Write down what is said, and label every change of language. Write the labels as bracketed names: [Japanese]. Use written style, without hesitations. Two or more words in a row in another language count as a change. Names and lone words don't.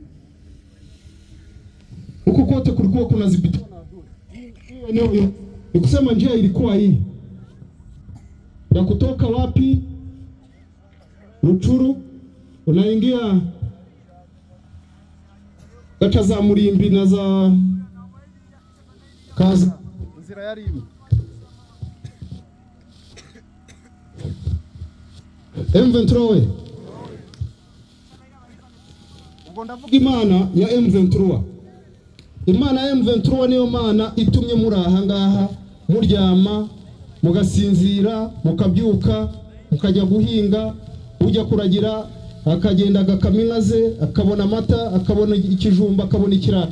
[Swahili] Huku kote kulikuwa kuna zibitana adui. Hiyo eneo nikusema njia ilikuwa hii. Ya kutoka wapi? Ruchuru unaingia gacha za Murimbi na za Kaza, [Kinyarwanda] nzira yari imi [Swahili] M23. [Kinyarwanda] Ubwo ndavuga Imana ya M23. Imana ya M23 niyo Mana itumye muri aha ngaha muryama mugasinzira mukabyuka mukajya guhinga, ujya kuragira akagenda agakaminaze, akabona amata, akabona ikijumba, akabona ikiraro.